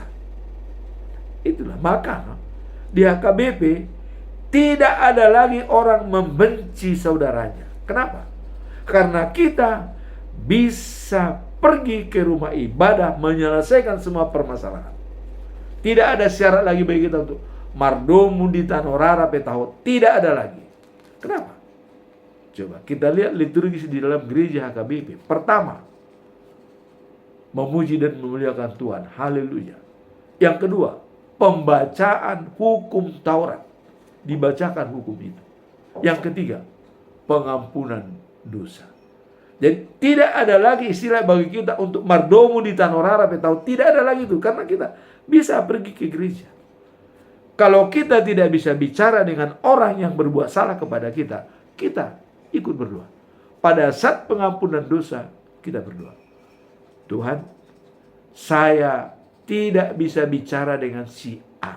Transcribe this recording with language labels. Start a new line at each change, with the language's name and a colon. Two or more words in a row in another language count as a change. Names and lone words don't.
Indonesian: Itulah, maka di HKBP tidak ada lagi orang membenci saudaranya. Kenapa? Karena kita bisa pergi ke rumah ibadah menyelesaikan semua permasalahan. Tidak ada syarat lagi bagi kita untuk
Batak Toba: mardomu di tanorara petaho.
Indonesian: Tidak ada lagi. Kenapa? Coba kita lihat liturgis di dalam gereja HKBP. Pertama, memuji dan memuliakan Tuhan. Haleluya. Yang kedua, pembacaan hukum Taurat. Dibacakan hukum itu. Yang ketiga, pengampunan dosa. Jadi tidak ada lagi istilah bagi kita untuk
Batak Toba: mardomu di tanorara petaho.
Indonesian: Tidak ada lagi itu. Karena kita bisa pergi ke gereja. Kalau kita tidak bisa bicara dengan orang yang berbuat salah kepada kita, kita ikut berdoa. Pada saat pengampunan dosa, kita berdoa. Tuhan, saya tidak bisa bicara dengan si A.